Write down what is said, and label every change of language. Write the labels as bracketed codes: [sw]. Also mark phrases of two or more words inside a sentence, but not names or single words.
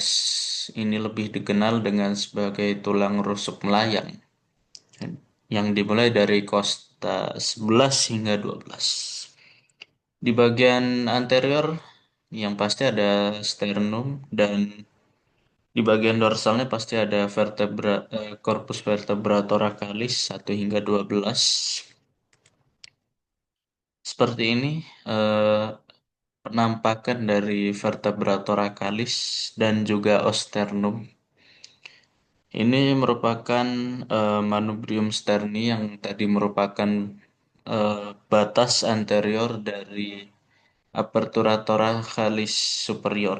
[id] Ini lebih dikenal dengan sebagai tulang rusuk melayang yang dimulai dari Costa 11 hingga 12. Di bagian anterior yang pasti ada sternum dan di bagian dorsalnya pasti ada [la] corpus vertebra thoracalis [id] 1 hingga 12. Seperti ini eh, penampakan dari [la] vertebra thoracalis [id] dan juga osternum. Ini merupakan [la] manubrium sterni [id] yang tadi merupakan batas anterior dari [la] apertura thoracalis superior.